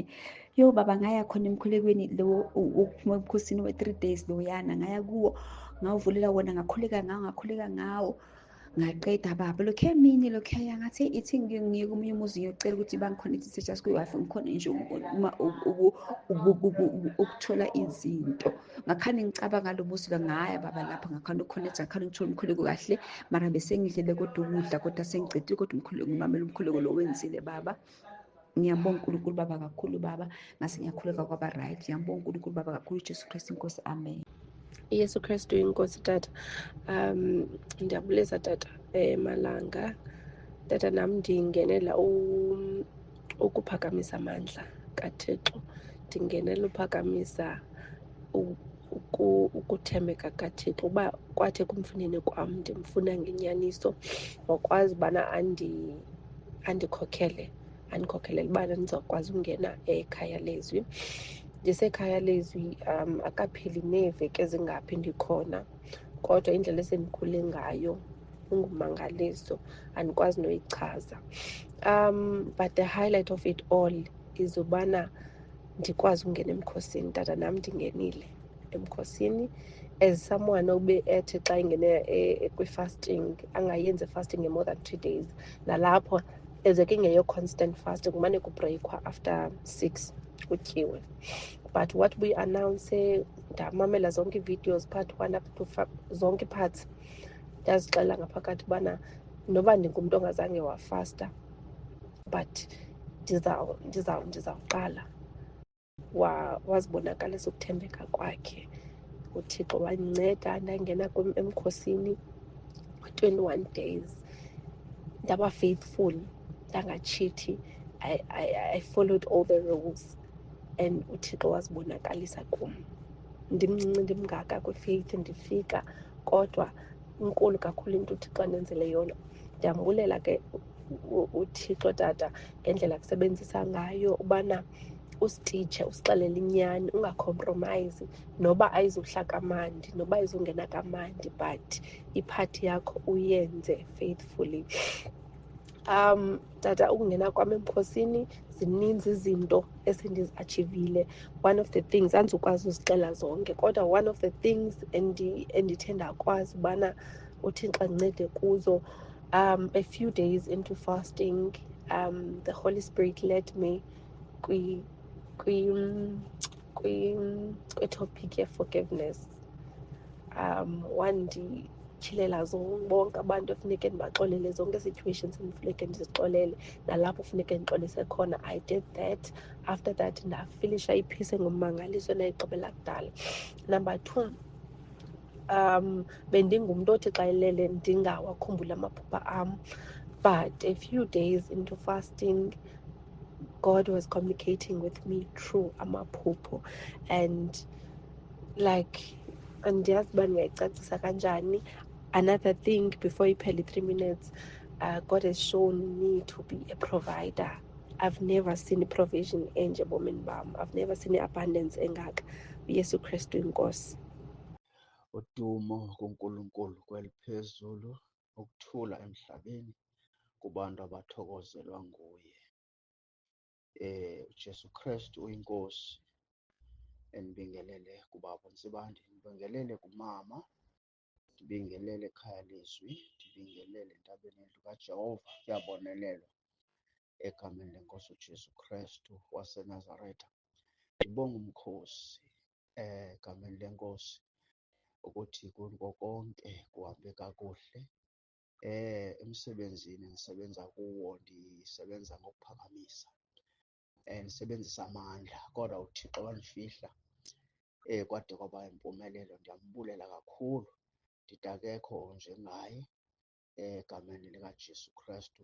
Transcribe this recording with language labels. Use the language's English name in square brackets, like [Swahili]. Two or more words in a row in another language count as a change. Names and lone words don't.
[Zulu] Yo baba ngaya khona emkhulekweni lo ukuphuma emkhosini we-3 days loyana ngaya kuwo ngawuvulela wona ngakhuleka ngawo ngaqeda baba lokho emini lokho ngathi ithi ngiye komunye umuzi ngiyocela ukuthi bangikhonekthise just kwi-Wi-Fi ngikhona nje uma ukuthola izinto ngakhani ngicabanga lo muzi ngaya baba lapha ngakhani ukukhonektha ngakhani ngithola umkhuleko kahle mara bese ngidlele kodwa ukudla kodwa sengicedile kodwa umkhuleko ngimamela umkhuleko lo wenzile baba. Ngiyabonga uNkulunkulu baba kakhulu baba ngase ngiyakhuleka kwaba right. Ngiyabonga uNkulunkulu baba kakhulu Jesu Kristu inkosi amen. [Xhosa] Yesu Kristu inkosi tata. Ndiyabulisa tata Malanga. Tata nam ndingenela ukuphakamisa amandla kaThixo. Ndingenela uphakamisa ukuthembeka kaThixo uba kwathi ekumfuneni kwam ndimfuna ngenyaniso wakwazi ubana andikhokhele ubana ndizawukwazi ungena ekhaya lezwi. Ndisekhaya lezwi akapheli neeveki ezingaphi ndikhona kodwa indlela esendikhule ngayo ingumangaliso andikwazi noyichaza. [English] But the highlight of it all is [Xhosa] ubana ndikwazi ungena emkhosini. Tata nam ndingenile emkhosini [English] as someone [Xhosa] obe ethi xa ingene kwi-fasting angayenzi [English] fasting more than 2 days. [Xhosa] Nalapho ezeke ingeyo [English] constant fasting [Xhosa] kumane kubreyikhwa after 6 kutyiwe. [English] But what we announce [Xhosa] ndamamela zonke ii-videos [English] part 1 up to [Xhosa] zonke parts ndazixela ngaphakathi ubana noba ndingumntu ongazange wafasta but ndizawuqala. Wazibonakalisa ukuthembeka kwakhe uThixo wandinceda ndangena emkhosini 21 days ndaba faithful ndangatshithi. [English] I followed all the rules and [Xhosa] uThixo wazibonakalisa kum. Ndimncinci ndimngaka kwi-faith ndifika kodwa inkulu kakhulu into uThixo andenzele yona. Ndiyambulela ke uThixo tata ngendlela kusebenzisa ngayo ubana usititshe usixelele inyani ungacompromise noba ayizuhlala kamandi noba ayizungena kamandi but iphathi yakho uyenze faithfully. Tata ukungena kwam emkhosini zininzi izinto esendiziachivile. [English] One of the things [Xhosa] andizukwazi uzixela zonke kodwa [English] one of the things [Xhosa] endithe ndakwazi ubana uThixo andincede kuzo, [English] a few days into fasting, the Holy Spirit led me kwi-topic ye-forgiveness. [Xhosa] Wandityhilela bonke abantu efuneke ndibaxolele, zonke situations endifuneke ndizixolele nalapho funeke ndixolise khona. I did that. After that ndafilisha iphisi engumangaliso endayigqibela kudala. [English] Number 2, [Xhosa] bendingumntu othi xa elele ndingawakhumbuli amaphupha am, [English] but a few days into fasting God was communicating with me through amaphupho and like [Xhosa] andiyazi uba ndingayicacisa kanjani. [English] Another thing before iphele 3 minutes, God has shown me to be a provider. I've never seen i-provision [Xhosa] enje ebomini bam. [English] I've never seen i-abundance engaka. [Xhosa] uYesu Kristu inkosi. [Zulu] Udumo kuNkulunkulu kweliphezulu, ukuthula emhlabeni kubantu abathokozelwa nguye. uJesu Kristu uyinkosi. [Xhosa] Ndibingelele kubaba Ntsibande, ndibingelele kumama, ndibingelele ekhaya lezwi, ndibingelele entabeni yendlu kaJehova. Kuyabonelelwa egameni lenkosi uJesu Kristu waseNazaretha. Ndibonga umkhosi egameni lenkosi ukuthi kuko konke kuhambe kakuhle. Emsebenzini ndisebenza kuwo ndisebenza ngokuphakamisa, ndisebenzisa amandla kodwa uThixo wandifihla kwade kwaba yimpumelelo. Ndiyambulela kakhulu, ndithi akekho njengaye egameni likaJesu Kristu.